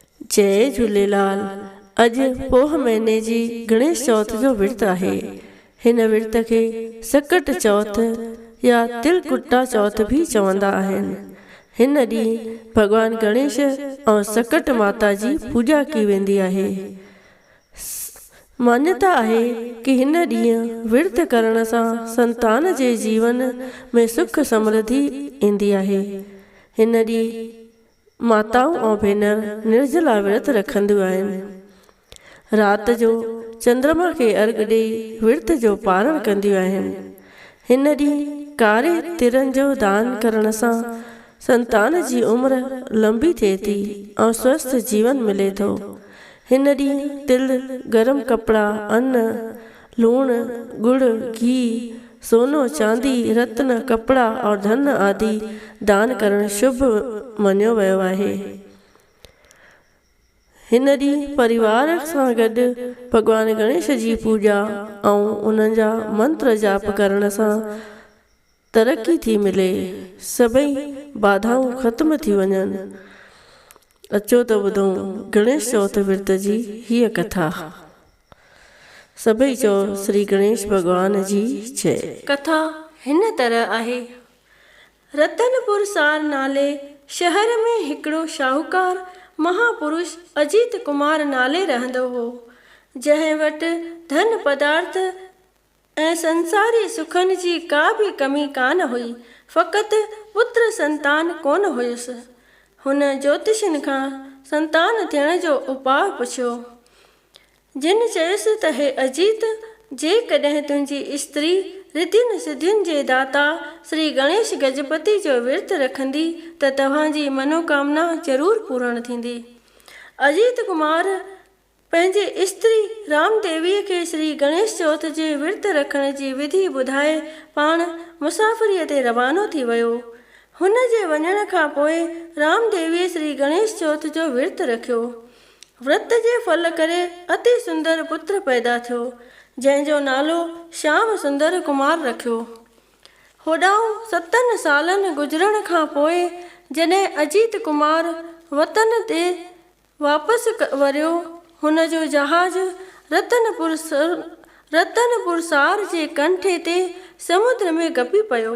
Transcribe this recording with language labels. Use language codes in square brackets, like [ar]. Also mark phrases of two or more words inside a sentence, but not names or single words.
[sd] जय झूलेलाल। अॼु पोह महीने जी गणेश चौथ जो विर्त आहे। हिन विर्त खे सकट चौथ या तिलकुटा चौथ भी चवंदा आहिनि। हिन ॾींहुं भगवान गणेश ऐं सकट माता जी पूजा की वेंदी आहे। मान्यता आहे कि हिन ॾींहुं विर्त करण सां संतान जे जीवन में सुख समृद्धि ईंदी आहे। हिन ॾींहुं माताऊं ऐं भेनर निर्जला विर्त रखंदियूं आहिनि। राति जो चंद्रमा खे अर्घ ॾेई विर्त जो पारण कंदियूं आहिनि। हिन ॾींहुं कारे तिरनि जो दान करण सां संतान जी उम्र लंबी थिए थी ऐं स्वस्थ जीवन मिले थो। हिन ॾींहुं तिल, गरम कपिड़ा, अन्न, लूणु, गुड़, घी, सोनो, चांदी, रत्न, [hi] कपड़ा और धन आदि [sd] दान करण शुभ मञियो वियो आहे। हिन ॾींहुं परिवार सां गॾु भगवान गणेश जी पूजा ऐं उन्हनि जा मंत्र जाप करण सां तरक़ी थी मिले, सभई बाधाऊं ख़त्म थी वञनि। अचो त ॿुधूं गणेश चौथ विर्त जी हीअ कथा। सभई चओ श्री गणेश भगवान जी जय। कथा हिन तरह आहे। रतनपुर सार नाले शहर में हिकिड़ो शाहूकार महापुरुष अजीत कुमार नाले रहंदो हो, जंहिं वटि धन पदार्थ ऐं संसारी सुखनि जी का भी कमी कान हुई। फ़क़ति पुत्र संतान कोन हुयुसि। हुन ज्योतिषनि खां संतान थियण जो उपाय पुछियो। जिन चयुसि त हे अजीत, जेकॾहिं तुंहिंजी स्त्री रिद्धियुनि सिद्धियुनि जे दाता श्री गणेश गजपति जो विर्त रखंदी त तव्हांजी मनोकामना ज़रूरु पूर्ण थींदी। अजीत कुमार पंहिंजे स्त्री रामदेवीअ खे श्री गणेश चौथ जे विर्त रखण जी विधि ॿुधाए पाण मुसाफ़िरीअ ते रवानो थी वियो। हुन जे वञण खां पोइ रामदेवीअ श्री गणेश चौथ जो विर्त रखियो। व्रत जे फल करे अति सुंदर पुत्र पैदा थियो, जंहिंजो नालो श्याम सुंदर कुमार रखियो। होॾां 7 सालनि गुज़रण खां पोइ जॾहिं अजीत कुमार वतन ते वापसि वरियो, हुन जो जहाज़ रतनपुर सार जे कंठे ते समुद्र में गपी पियो।